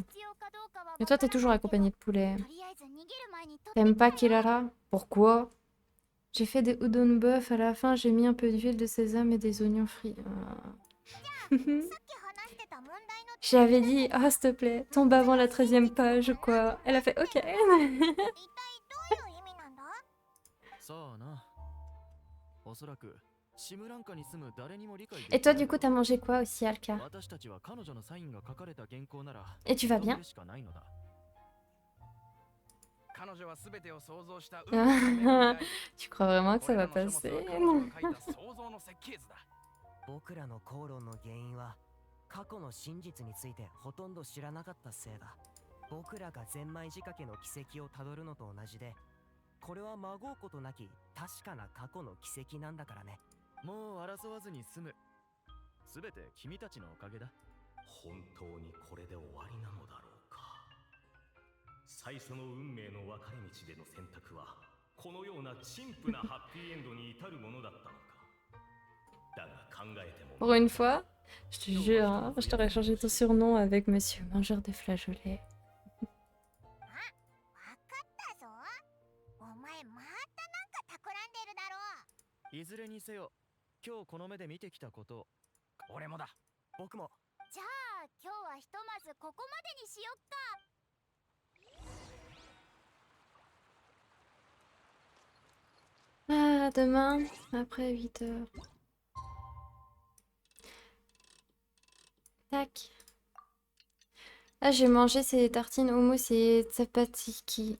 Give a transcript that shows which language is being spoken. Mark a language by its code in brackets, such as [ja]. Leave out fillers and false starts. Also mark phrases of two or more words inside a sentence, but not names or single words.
[fr] Et toi, t'es toujours accompagné de poulet. T'aimes pas Kirara? Pourquoi? J'ai fait des udon bœuf. À la fin, j'ai mis un peu d'huile de sésame et des oignons frits. Ah. J'avais dit, oh, s'il te plaît, tombe avant la 13e page, quoi. Elle a fait, ok. [ja] さあな。おそらくシムランカに住む誰にも理解できない [fr] Et toi, du coup, t'as mangé quoi aussi, Alka? [ja] 私たちは彼女のサインが書かれた原稿なら [fr] Et tu vas bien? [ja] 認めるしかないのだ。彼女は全てを想像した [fr] Tu crois vraiment que ça va passer? [ja] 想像の設計図だ。僕らの口論の原因は過去の真実についてほとんど知らなかったせいだ。僕らがゼンマイ仕掛けの軌跡をたどるのと同じで、これはまごうことなき確かな過去の軌跡なんだからね。もう争わずに済む。すべて君たちのおかげだ。本当にこれで終わりなのだろうか。最初の運命の分かれ道での選択はこのような陳腐なハッピーエンドに至るものだったのか。だが考えても [fr] Pour une fois, je te jure, hein, je t'aurais changé ton surnom avec Monsieur Mangeur des Flageolets. [ja] いずれにせよ、今日この目で見てきたことを。俺もだ。僕も。じゃあ今日はひとまずここまでにしよっか。 [fr] Ah, demain, après 8 heures. Tac. Là, j'ai mangé ces tartines hummus et tzatziki.